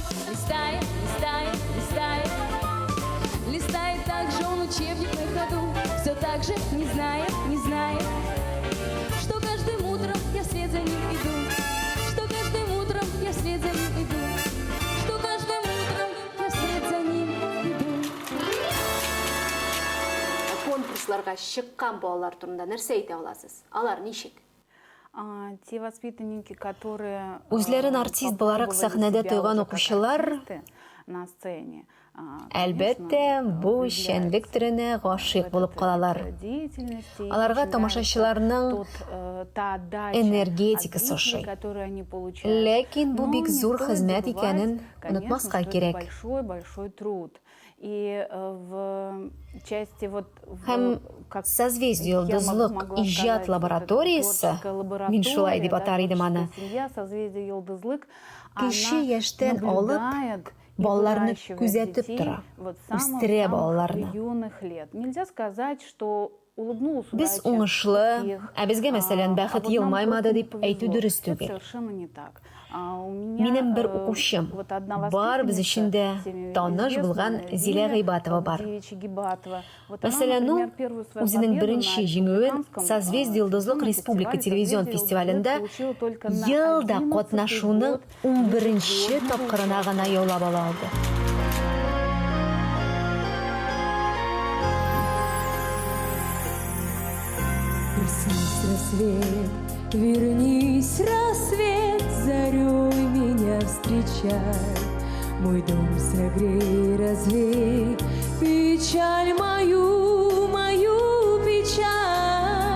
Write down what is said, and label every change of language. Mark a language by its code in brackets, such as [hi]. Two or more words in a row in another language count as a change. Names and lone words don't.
[ru] Листает, листает, листает. Листает так же он учебник на ходу. Все так же не знает, не знает, что каждым утром я вслед за ним иду. Что каждым утром я вслед за ним иду. Что каждым утром я вслед за ним иду. [tt] Конкурсларга шыққан балалар турында нәрсе айта аласыз? Алар ничек? [ru] Те воспитанники, которые [tt] Үзләрен артист буларак сәхнәдә тойган укучылар, [ru] на сцене, [tt] әлбәттә, бу шәнлек төренә гашыйк булып калалар. Аларга тамашачыларның энергетикасы ошый. Ләкин бу бик зур хезмәт икәнен онытмаска кирәк. [ru] Большой труд. И в части вот [tt] Һәм созвездие йолдызлык иҗат лабораториясе, мин шулай дип атар идем аны, кеше яшьтән алып балаларны күзәтеп тора, үстерә балаларны. [ru] Нельзя сказать, что улыбнулся. [tt] Без уңышлы, ә безгә мәсәлән бәхет елмаймады дип әйтү дөрес түгел. [ru] Совершенно не так. [tt] Минем бер укучым, барыбыз өчен дә таныш булган Зилә Гыйбатова бар. Мәсәлән, ул үзенең беренче җиңүен Созвездие йолдызлык республика телевизион фестивалендә елда катнашуның 11-нче тапкырына гына яулап ала алды. [ru] Проснись, рассвет, вернись, рассвет, зарей меня встречай. Мой дом согрей, развей печаль мою, мою печаль.